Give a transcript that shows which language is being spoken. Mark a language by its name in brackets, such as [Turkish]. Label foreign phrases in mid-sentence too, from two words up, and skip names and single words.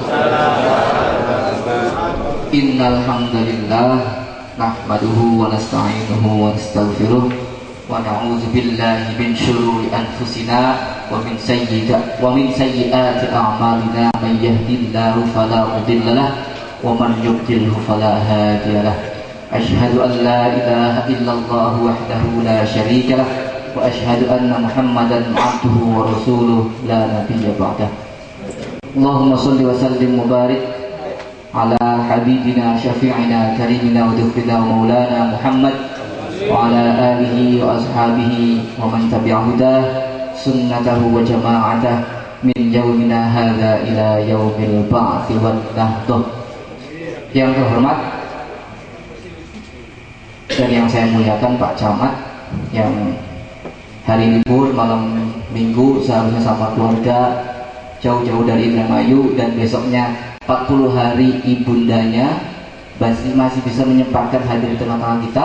[Arabic] إن الحمد لله نحمده ونستعينه ونستغفره ونعوذ بالله من شرور أنفسنا ومن سيئات أعمالنا من يهده الله فلا مضل له ومن يضلل فلا هادي له. أشهد أن لا إله إلا الله وحده لا شريك له وأشهد أن محمدا عبده ورسوله لا نبي بعده. اللهم صل وسلم وبارك على حبيبنا شفيعنا كريمنا وذخرنا ومولانا محمد وعلى آله وأصحابه ومن تبعه سنته وجماعته من يومنا هذا إلى يوم البعث والنهضة. [Indonesian] Yang terhormat dan yang saya muliakan Pak Camat yang hari libur malam minggu seharusnya sama keluarga jauh-jauh dari Indramayu dan besoknya 40 hari ibundanya masih bisa menyempatkan hadir di tengah-tengah kita.